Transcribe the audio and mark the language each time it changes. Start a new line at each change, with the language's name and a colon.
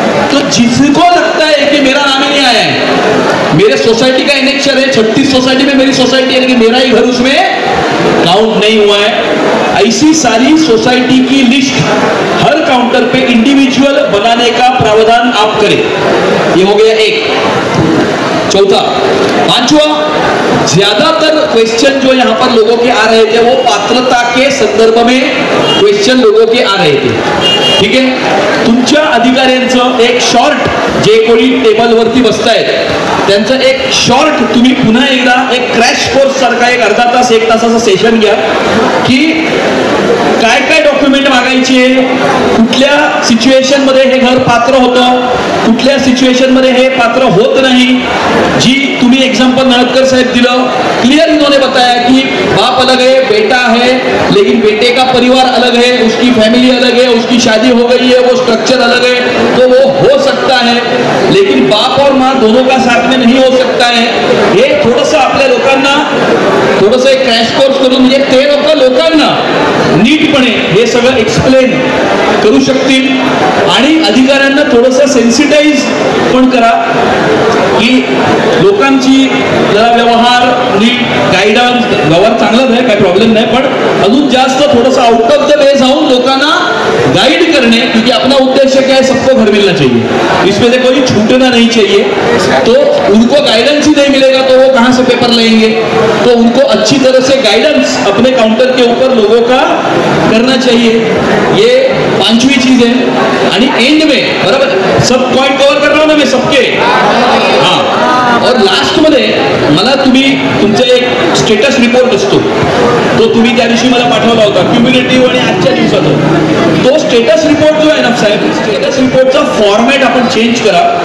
Hindi: तो जिसको लगता है कि मेरा नाम ही नहीं आया है, मेरे सोसाइटी का इनेक्शन है, 36 सोसाइटी में मेरी सोसाइटी है लेकिन मेरा ही घर उसमें काउंट नहीं हुआ है, ऐसी सारी सोसाइटी की लिस्ट हर काउंटर पे इंडिविजुअल बनाने का प्रावधान आप करें। ये हो गया 1। चौथा, 5वां, ज्यादातर क्वेश्चन जो यहाँ पर लोगों के आ रहे थे वो पात्रता के संदर्भ में क्वेश्चन लोगों के आ रहे थे।
Marathi: ठीक है, तुमच्या अधिकाऱ्यांचं एक शॉर्ट, जे कोणी टेबलवरती बसतायत त्यांचं एक शॉर्ट तुम्ही पुन्हा एकदा एक क्रॅश कोर्स सारखा एक अर्धा तास 1 तासाचा सेशन घ्या, की काय काय डॉक्युमेंट मागायचे, कुठल्या सिच्युएशन मध्ये हे घर पात्र होतं, कुठल्या सिच्युएशन मध्ये हे पात्र होत नाही। जी तुम्ही एग्जांपल नळदकर साहेब दिलं,
Hindi: क्लियर इन्होंने बताया कि बाप अलग है, बेटा है, लेकिन बेटे का परिवार अलग है, उसकी फैमिली अलग है, उसकी शादी हो गई है, वो स्ट्रक्चर अलग है, तो वो हो सकता है, लेकिन बाप और माँ दोनों का साथ में नहीं हो सकता है।
Marathi: हे थोडंसं आपल्या लोकांना थोडंसं एक क्रॅश कोर्स करून, म्हणजे ते लोकांना नीटपणे हे सगळं एक्सप्लेन करू शकतील आणि अधिकाऱ्यांना थोडंसं सेन्सिटाइज पण करा, की लोकांची जरा व्यवहार नीट गाइडन्स, व्यवहार चांगलाच आहे, काही प्रॉब्लेम नाही, पण अजून जास्त थोडंसं आउट ऑफ द वे जाऊन लोकांना
Hindi: गाइड करने, क्योंकि अपना उद्देश्य क्या है, सबको घर मिलना चाहिए, इसमें से कोई छूटना नहीं चाहिए। तो उनको गाइडेंस ही नहीं मिलेगा तो वो कहाँ से पेपर लेंगे, तो उनको अच्छी तरह से गाइडेंस अपने काउंटर के ऊपर लोगों का करना चाहिए। ये 5वीं चीज है।
Marathi: आणि
Hindi: एंड में बराबर सब पॉइंट कव्हर कर रहा हूं ना मैं सबके, हाँ, और
Marathi: लास्ट मध्ये मला तुम्ही तुमचा एक स्टेटस रिपोर्ट असतो, तो तुम्ही त्या दिवशी मला पाठवला होता क्युम्युलेटिव्ह आणि आजच्या दिवसाचा, तो स्टेटस रिपोर्ट जो आहे ना साहेब, स्टेटस रिपोर्टचा फॉर्मॅट आपण चेंज करा।